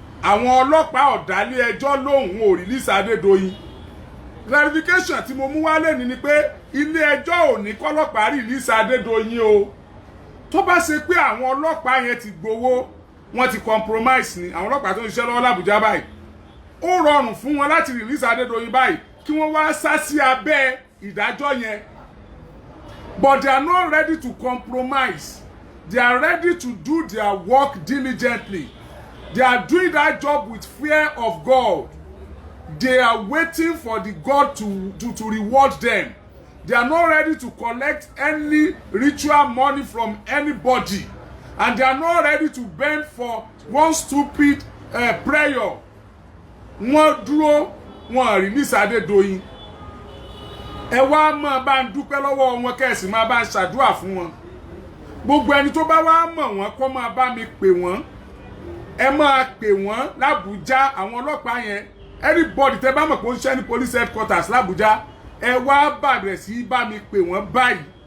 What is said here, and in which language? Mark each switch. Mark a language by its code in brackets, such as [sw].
[yo] àwọn ọlọ́pàá ọ̀dálé ẹjọ́ lòun ò release Adédoyin clarification tí mo mú wálé ni pé ilé ẹjọ́ ò ní kọ́lọ́pàá release Adédoyin o tó bá ṣe pé àwọn ọlọ́pàá yẹn ti gbowó wọ́n ti compromise ni àwọn ọlọ́pàá tó ń ṣiṣẹ́ lọ́wọ́ l'Àbújá báyìí ó rọrùn fún wọn láti release Adédoyin báyìí kí wọ́n wá sá sí abẹ́ ìdájọ́ yẹn [en] but they are not ready to compromise. They are ready to do their work diligently. They are doing that job with fear of God. They are waiting for the God to reward them. They are not ready to collect any ritual money from anybody. And they are not ready to bend for one stupid prayer. [yo] Wọ́n dúró, wọ́n release Adédoyin. Ẹ wá máa bá ń dúpẹ́ lọ́wọ́ wọn kẹ́sì máa bá ń ṣàdúrà fún wọn. Gbogbo ẹni tó bá wá mọ̀ wọ́n kó máa bá mi pè wọ́n. Ẹ máa pè wọ́n l'Àbújá àwọn ọlọ́pàá yẹn. Everybody tẹ́ bá mọ̀ pé ó ń ṣe ní police headquarters l'Àbújá. Ẹ wá bàbẹ̀ sí bá mi pè wọ́n báyìí.